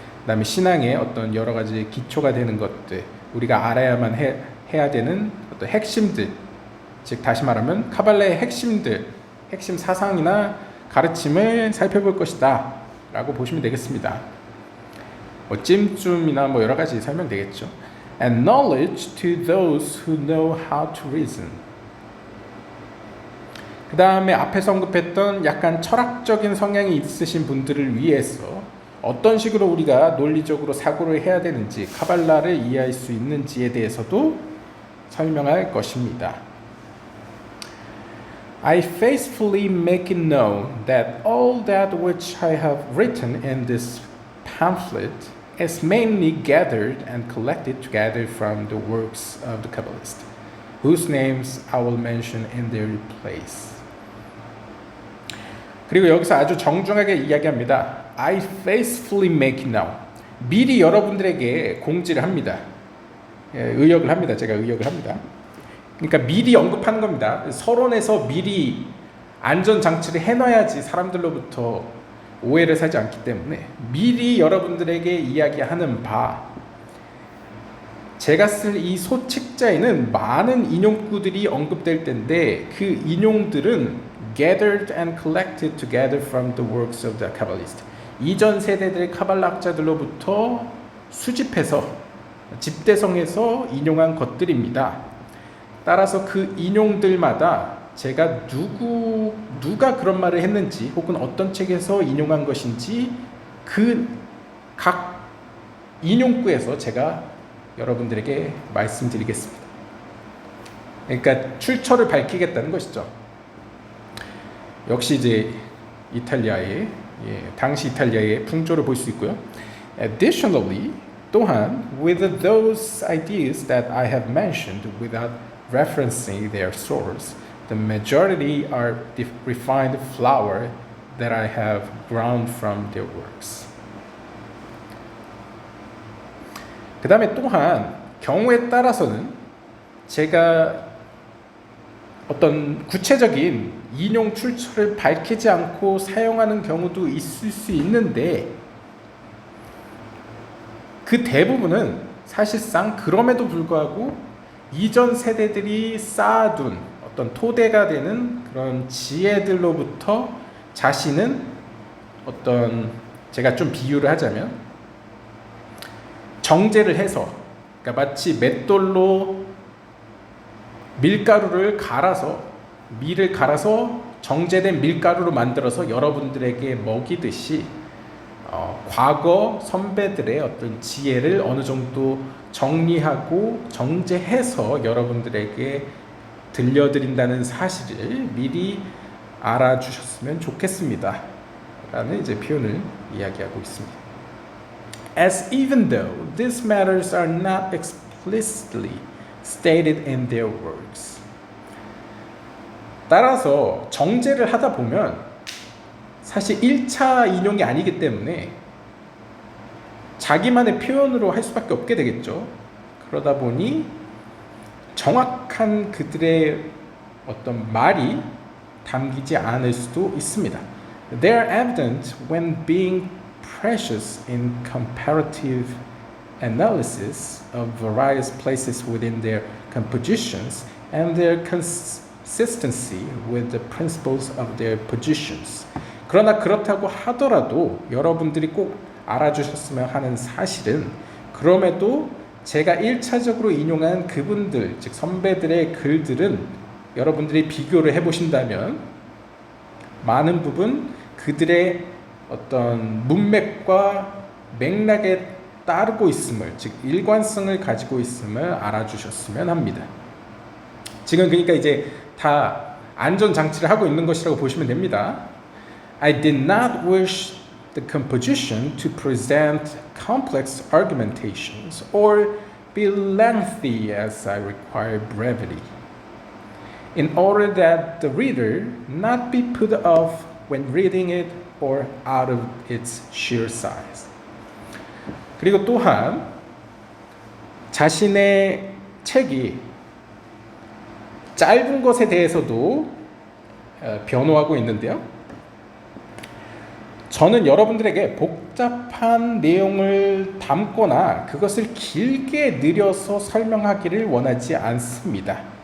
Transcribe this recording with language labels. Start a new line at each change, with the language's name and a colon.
Korean: 그다음에 신앙의 어떤 여러 가지 기초가 되는 것들, 우리가 알아야만 해야 되는 어떤 핵심들, 즉 다시 말하면 카발라의 핵심들, 핵심 사상이나 가르침을 살펴볼 것이다 라고 보시면 되겠습니다. 뭐 찜쯤이나 뭐 여러 가지 설명되겠죠.
English: And knowledge to those who know how to reason.
Korean: 그 다음에 앞에서 언급했던 약간 철학적인 성향이 있으신 분들을 위해서 어떤 식으로 우리가 논리적으로 사고를 해야 되는지, 카발라를 이해할 수 있는지에 대해서도 설명할 것입니다.
English: I faithfully make it known that all that which I have written in this pamphlet is mainly gathered and collected together from the works of the Kabbalists, whose names I will mention in their place.
Korean: 그리고 여기서 아주 정중하게 이야기합니다.
English: I faithfully make it known.
Korean: 미리 여러분들에게 공지를 합니다. 의역을 합니다. 제가 의역을 합니다. 그러니까 미리 언급하는 겁니다. 서론에서 미리 안전장치를 해놔야지 사람들로부터 오해를 사지 않기 때문에 미리 여러분들에게 이야기하는 바, 제가 쓸 이 소책자에는 많은 인용구들이 언급될 텐데 그 인용들은
English: gathered and collected together from the works of the Kabbalist.
Korean: 이전 세대들의 카발라학자들로부터 수집해서 집대성해서 인용한 것들입니다. 따라서 그 인용들마다 제가 누가 그런 말을 했는지 혹은 어떤 책에서 인용한 것인지 그 각 인용구에서 제가 여러분들에게 말씀드리겠습니다. 그러니까 출처를 밝히겠다는 것이죠. 역시 이제 이탈리아의 당시 이탈리아의 풍조를 볼 수 있고요.
English: Additionally,
Korean: 또한
English: with those ideas that I have mentioned without referencing their source, the majority are the refined flour that I have ground from their works.
Korean: 그 다음에 또한 경우에 따라서는 제가 어떤 구체적인 인용 출처를 밝히지 않고 사용하는 경우도 있을 수 있는데 그 대부분은 사실상 그럼에도 불구하고 이전 세대들이 쌓아둔 어떤 토대가 되는 그런 지혜들로부터 자신은 어떤 제가 좀 비유를 하자면 정제를 해서 그러니까 마치 맷돌로 밀가루를 갈아서 밀을 갈아서 정제된 밀가루로 만들어서 여러분들에게 먹이듯이 과거 선배들의 어떤 지혜를 어느 정도 정리하고 정제해서 여러분들에게 들려드린다는 사실을 미리 알아주셨으면 좋겠습니다. 라는 이제 표현을 이야기하고 있습니다.
English: As even though these matters are not explicitly stated in their works.
Korean: 따라서 정제를 하다 보면 사실 1차 인용이 아니기 때문에 자기만의 표현으로 할 수밖에 없게 되겠죠. 그러다 보니 정확한 그들의 어떤 말이 담기지 않을 수도 있습니다.
English: They are evident when being precious in comparative analysis of various places within their compositions and their consistency with the principles of their positions.
Korean: 그러나 그렇다고 하더라도 여러분들이 꼭 알아주셨으면 하는 사실은 그럼에도 제가 1차적으로 인용한 그분들, 즉 선배들의 글들은 여러분들이 비교를 해보신다면 많은 부분 그들의 어떤 문맥과 맥락에 따르고 있음을, 즉 일관성을 가지고 있음을 알아주셨으면 합니다. 지금 그러니까 이제 다 안전장치를 하고 있는 것이라고 보시면 됩니다.
English: I did not wish the composition to present complex argumentations or be lengthy as I require brevity, in order that the reader not be put off when reading it or out of its sheer size.
Korean: 그리고 또한 자신의 책이 짧은 것에 대해서도 변호하고 있는데요. 저는 여러분들에게 복잡한 내용을 담거나 그것을 길게 늘려서 설명하기를 원하지 않습니다.